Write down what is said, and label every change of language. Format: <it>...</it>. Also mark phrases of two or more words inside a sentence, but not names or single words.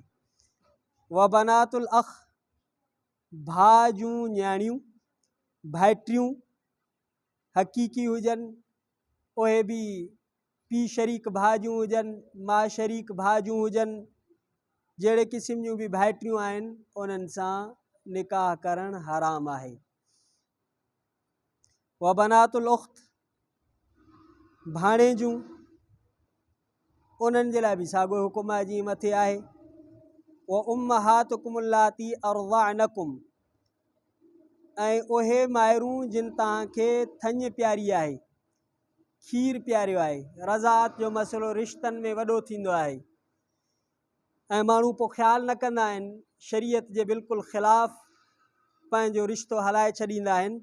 <ar>و بنات الأخ,</ar> <sd>भाउ जूं न्याणियूं, भाइटियूं हक़ीक़ी हुजनि, उहे बि पीउ शरीक भाउ जूं हुजनि, माउ शरीक भाउ जूं हुजनि, जहिड़े क़िस्म जूं बि भाइटियूं आहिनि उन्हनि सां निकाह करणु हराम आहे।</sd> <ar>و بنات الأخت,</ar> <sd>भाणे जूं, उन्हनि जे लाइ बि साॻियो हुकुम आहे जीअं मथे आहे।</sd> <ar>و أمهاتكم اللاتي أرضعنكم,</ar> <sd>ऐं उहे माइरूं जिन तव्हांखे थञ प्यारी आहे, खीर प्यारियो आहे। रज़ात जो मसइलो रिश्तनि में वॾो थींदो आहे ऐं माण्हू पोइ ख़्यालु न कंदा आहिनि, शरीयत जे बिल्कुलु ख़िलाफ़ु पंहिंजो रिश्तो हलाए छॾींदा आहिनि।</sd>